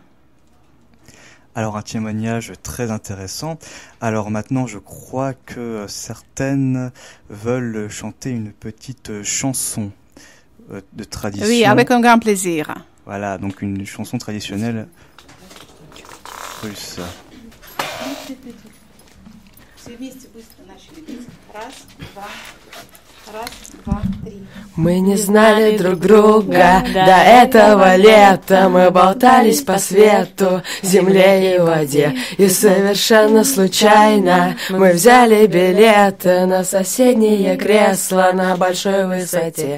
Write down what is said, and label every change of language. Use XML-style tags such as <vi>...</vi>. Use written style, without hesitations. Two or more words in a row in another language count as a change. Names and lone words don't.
<fr>Alors un témoignage très intéressant. Alors maintenant, je crois que certaines veulent chanter une petite chanson de tradition. Oui, avec un grand plaisir. Voilà, donc une chanson traditionnelle russe.</fr> <ru>Мы не знали друг друга до этого лета. Мы болтались по свету, земле и воде. И совершенно случайно мы взяли билеты на соседнее кресло на большой высоте.</ru>